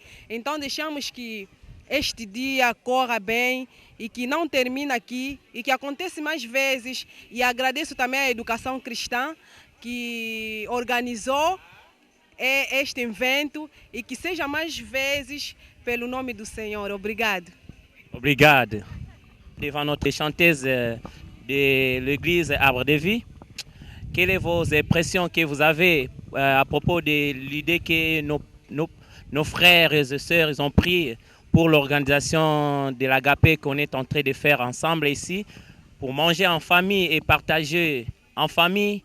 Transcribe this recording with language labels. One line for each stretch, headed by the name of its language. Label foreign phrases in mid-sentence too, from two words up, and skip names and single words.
Portuguese: Então deixamos que este dia corra bem e que não termine aqui e que aconteça mais vezes. E agradeço também à Educação Cristã que organizou este evento e que seja mais vezes pelo nome do Senhor. Obrigado. Obrigado.
French: Devant notre chanteuse de l'église Arbre de Vie, quelles sont vos impressions que vous avez à propos de l'idée que nos frères et sœurs ils ont pris pour l'organisation de l'Agapé qu'on est en train de faire ensemble ici, pour manger en famille et partager en famille?